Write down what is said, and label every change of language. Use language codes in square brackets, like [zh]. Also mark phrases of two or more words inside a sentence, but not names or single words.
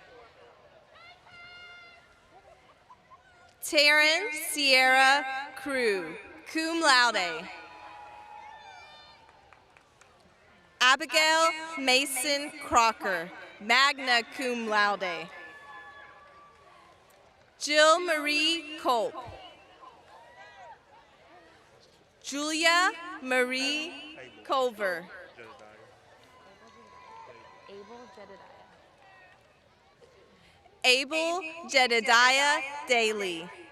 [en] Taryn Sierra Crew, [la] cum laude. [en] Abigail Mason Crocker, [la] magna cum laude. [en] Jill Marie Culp. Julia Marie Culver. Abel Jedediah Daly.